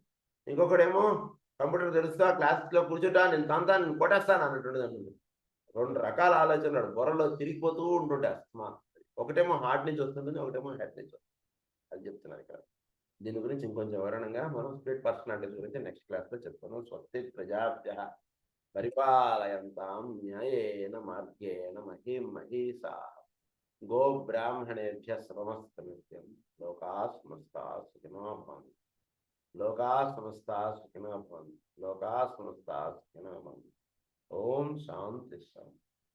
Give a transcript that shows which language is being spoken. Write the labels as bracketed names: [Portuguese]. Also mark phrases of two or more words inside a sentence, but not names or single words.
[Telugu] ఇంకొకడేమో కంప్యూటర్ తెలుస్తా, క్లాస్లో కూర్చుంటా, నేను నేను కొట్టేస్తాను అన్నట్టు అంటుంది. 2 రకాల ఆలోచనలు బుర్రలో తిరిగిపోతూ ఉంటుంటాయి. ఒకటేమో హార్ట్ నుంచి వస్తుంటుంది, ఒకటేమో హెడ్ నుంచి వస్తుంది. అది చెప్తున్నారు ఇక్కడ. దీని గురించి ఇంకొంచెం వివరణంగా మనం [English] split personalities [Telugu] గురించి నెక్స్ట్ క్లాస్లో చెప్తున్నాం. [Sanskrit] స్వస్తి ప్రజాభ్యః పరిపాలయంతాం న్యాయేన మార్గేణ మహీం మహీషాః గో బ్రాహ్మణేభ్యః సమస్తు నిత్యం లోకాః సమస్తాః సుఖినో భవంతు. లోకాః సమస్తాః సుఖినో భవంతు. లోకాః సమస్తాః సుఖినో భవంతు. ఓం శాంతి శాంతి.